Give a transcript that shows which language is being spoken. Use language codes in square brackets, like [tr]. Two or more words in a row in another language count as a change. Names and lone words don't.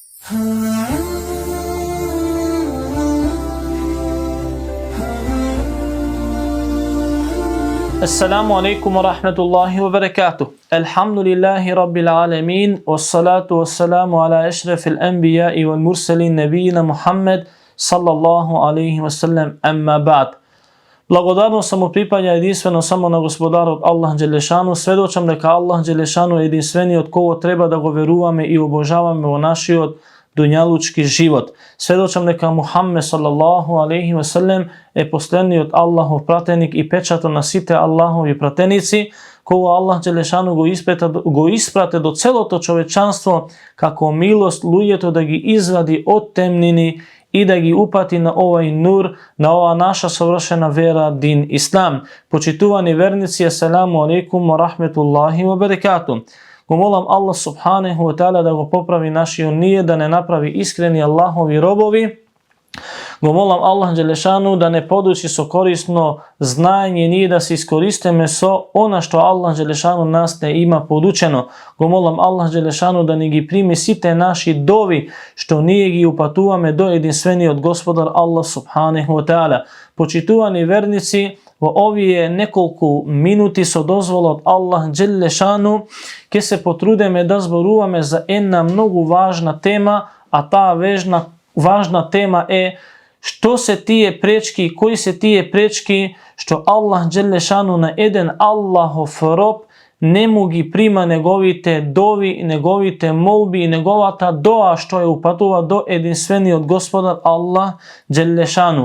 [ar] السلام عليكم ورحمة الله وبركاته. الحمد لله رب العالمين. والصلاة والسلام على أشرف الأنبياء والمرسلين نبينا محمد صلى الله عليه وسلم، أما بعد. [mk] Благодарно само припаѓа единствено само на господару Аллах Џелешану. Сведочам нека Аллах Џелешану е единствени од кого треба да го веруеме и обожаваме у наши од дуњалучки живот. Сведочам нека Мухамед [ar] صلى الله عليه وسلم [mk] е последни од Аллахов пратеник и печато на сите Аллахови пратеници, кого Аллах Џелешану го испрати до цело то човечанство како милост лујето да ги извади од темнини и да ги упати на овај нур, на ова наша совршена вера, дин Ислам. Почитувани верници, [ar] السلام عليكم ورحمة الله وبركاته. [mk] Го молам Аллах [ar] سبحانه وتعالى [mk] да го поправи наши ние, да не направи искрени Аллахови робови. Го молам Аллах Џелешану да не поучи со корисно знаење ние да се искористеме со она што Аллах Џелешану нас не има поучено. Го молам Аллах Џелешану да не ги прими сите наши дови што ние ги упатуваме до единствени од господар Аллах [ar] سبحانه وتعالى. [mk] Почитувани верници, ови е неколку минути со дозволо од Аллах Џелешану ќе се потрудеме да зборуваме за една многу важна тема, а та важна тема е што се тие пречки, који се тие пречки што Аллах Џелешану на еден Аллахов роб не може прима неговите дови, неговите молби и неговата доа што е упатува до единствени од господар Аллах Џелешану.